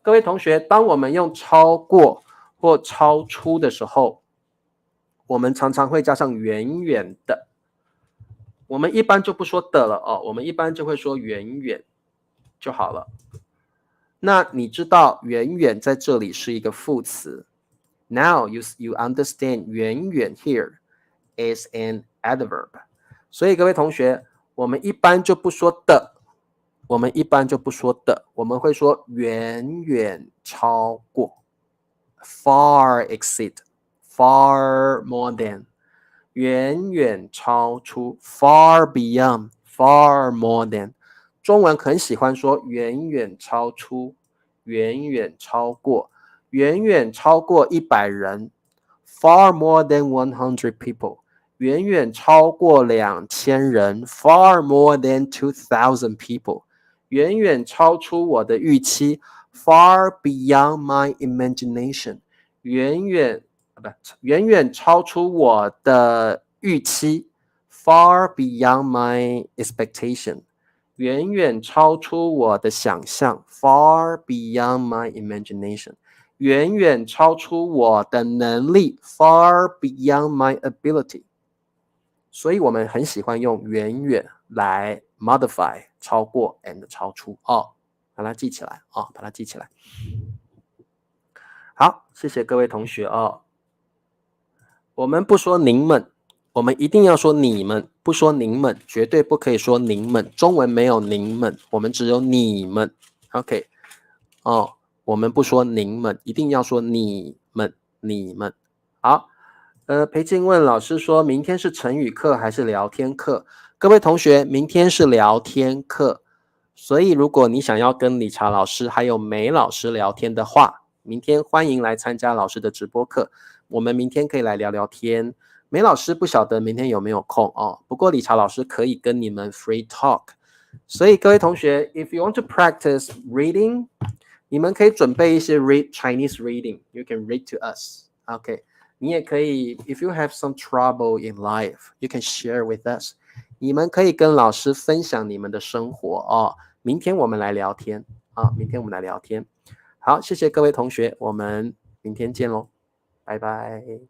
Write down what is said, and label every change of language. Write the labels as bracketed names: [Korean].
[Chinese] 各位同学，当我们用超过或超出的时候，我们常常会加上远远的。我们一般就不说的了哦，我们一般就会说远远就好了。那你知道远远在这里是一个副词。 [English] Now you understand 远远 here is an adverb。 [Chinese] 所以各位同学，我们一般就不说的，我们会说远远超过 ， [English] far exceed，far more than， [Chinese] 远远超出 ， [English] far beyond，far more than。 [Chinese] 中文很喜欢说远远超出，远远超过，远远超过100人 ， [English] far more than 100 people。 [Chinese] 远远超过2000人 [English] ，far more than 2000 people， [Chinese] 远远超出我的预期 [English] ，far beyond my imagination， 远远超出我的预期 ，far beyond my expectation， [Chinese] 远远超出我的想象 ， [English] far beyond my imagination， [Chinese] 远远超出我的能力 ， [English] far beyond my ability。 [Chinese] 所以我们很喜欢用远远来 modify 超过 and 超出哦，把它记起来哦，把它记起来。好，谢谢各位同学哦。我们不说您们，我们一定要说你们，不说您们，绝对不可以说您们。中文没有您们，我们只有你们。OK， 哦，我们不说您们，一定要说你们，你们。好。裴静问老师说，明天是成语课还是聊天课？各位同学，明天是聊天课，所以如果你想要跟理查老师还有梅老师聊天的话，明天欢迎来参加老师的直播课，我们明天可以来聊聊天。梅老师不晓得明天有没有空哦，不过理查老师可以跟你们 free talk。所以各位同学 [English] ，if you want to practice reading， [Chinese] 你们可以准备一些 [English] read Chinese reading， you can read to us。OK， 你也可以 ，if you have some trouble in life， you can share with us。 [Chinese] 你们可以跟老师分享你们的生活哦。明天我们来聊天啊，明天我们来聊天。好，谢谢各位同学，我们明天见喽，拜拜。